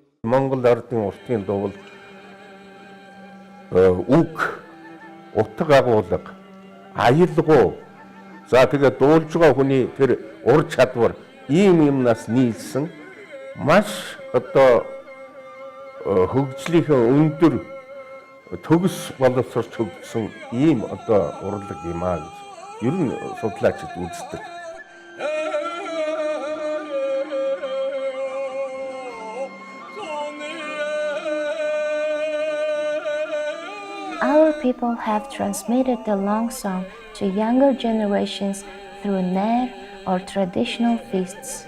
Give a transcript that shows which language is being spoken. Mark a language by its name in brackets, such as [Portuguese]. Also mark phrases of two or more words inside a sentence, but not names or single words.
[Mongolian] Монгол ардын уртын дуу бол үг, утга агуулга, аялгау, за тэгээд дуулж байгаа хүний тэр ур чадвар ийм юмнаас нийлсэн маш одоо хөгжлийнхээ өндөр төгс боловсрч хөгжсөн ийм одоо урлаг юм аа гэж ер нь судлаачид үздэг. [English] Our people have transmitted the long song to younger generations through nair or traditional feasts.